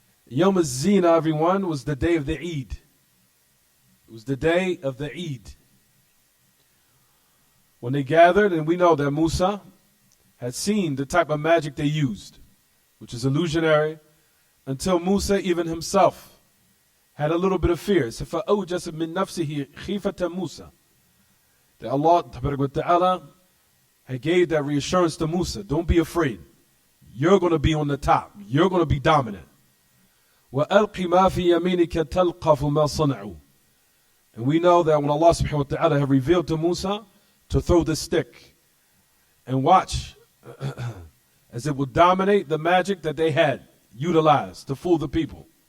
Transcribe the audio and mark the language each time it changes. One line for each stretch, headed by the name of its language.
English: Yawm al-Zina, everyone, was the day of the Eid. It was the day of the Eid. When they gathered, and we know that Musa had seen the type of magic they used, which is illusionary, until Musa even himself had a little bit of fear. So
Arabic: فَأَوْجَسَ مِن نَفْسِهِ خِيفَةَ
English: Musa. That Allah Ta'ala had gave that reassurance to Musa. Don't be afraid. You're going to be on the top. You're going to be dominant.
Arabic: وَأَلْقِ مَا فِي يَمِينِكَ تَلْقَفُ مَا صَنَعُوا.
English: And we know that when Allah subhanahu wa ta'ala had revealed to Musa to throw the stick and watch as it would dominate the magic that they had utilized to fool the people.